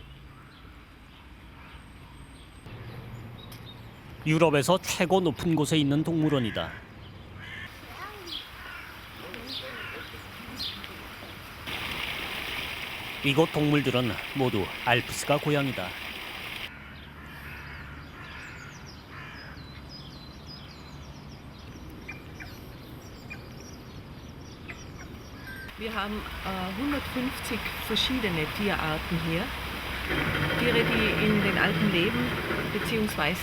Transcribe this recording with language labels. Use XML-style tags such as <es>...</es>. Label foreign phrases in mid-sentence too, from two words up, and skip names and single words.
<ko>유럽에서 최고 높은 곳에 있는 동물원이다. 이곳 동물들은 모두 알프스가 고향이다.</ko> <de>Wir haben 150 verschiedene Tierarten hier. Tiere, die in den Alpen leben bzw.</de>